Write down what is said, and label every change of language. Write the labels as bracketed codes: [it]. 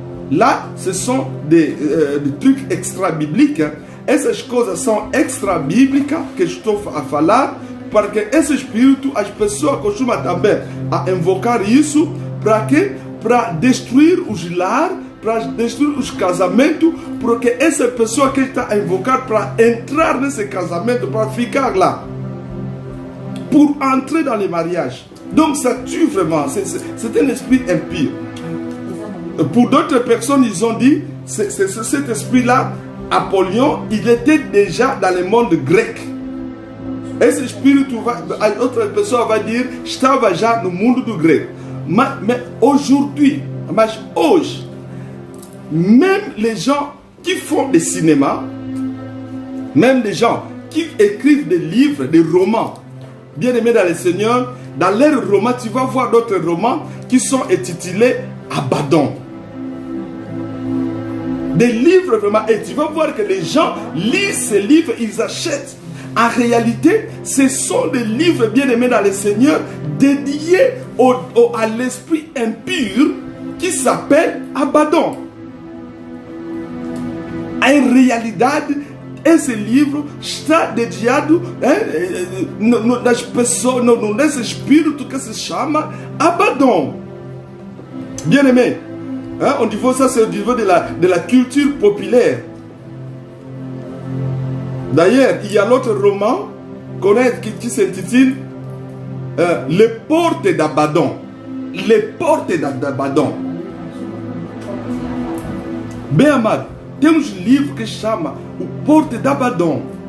[fr] Là, ce sont des trucs extra-bibliques. [pt] Essas coisas são extra-bíblicas que estou a falar, porque esse espírito, as pessoas costumam também a invocar isso, para quê? Para destruir os lares, para destruir os casamentos, porque essa pessoa que está a invocar para entrar nesse casamento, para ficar lá, [fr] pour entrer dans les mariages. Donc ça tue vraiment, c'est un esprit impie. Pour d'autres personnes, ils ont dit, cet esprit-là, Apollyon, il était déjà dans le monde grec. [pt] Esse espírito vai, a outra pessoa vai dizer, estava já no mundo do grego. [fr] Mais aujourd'hui, [pt] mas hoje, [fr] même les gens qui font des cinémas, même les gens qui écrivent des livres, des romans, bien aimés dans le Seigneur, dans leurs romans, tu vas voir d'autres romans qui sont intitulés Abaddon. Des livres vraiment, et tu vas voir que les gens lisent ces livres, ils achètent. En réalité, ce sont des livres bien aimés dans le Seigneur, dédiés à l'esprit impur qui s'appelle Abaddon. [pt] En realidade, esse livro está dedicado nas pessoas, nesse espírito que se chama Abaddon. [fr] Bien aimé, hein, au niveau, ça c'est au niveau de la culture populaire. D'ailleurs, il y a l'autre roman qui s'intitule Les portes d'Abaddon. Les portes d'Abaddon. [pt] Bem amado, temos livro que chama o Porte d'Abaddon.